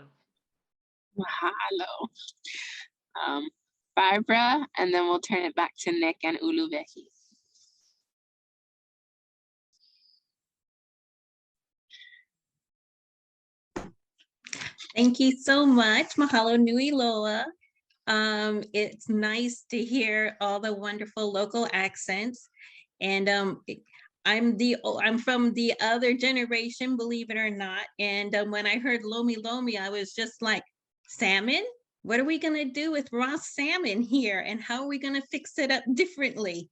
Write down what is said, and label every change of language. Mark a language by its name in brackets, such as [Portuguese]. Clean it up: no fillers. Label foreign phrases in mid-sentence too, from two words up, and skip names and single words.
[English] Mahalo. Barbara, and then we'll turn it back to Nick and Uluwehi. Thank you so much. [Hawaiian] Mahalo nui loa. [English] It's nice to hear all the wonderful local accents. And I'm from the other generation, believe it or not. And when I heard Lomilomi, I was just like, salmon? What are we gonna do with raw salmon here? And how are we gonna fix it up differently?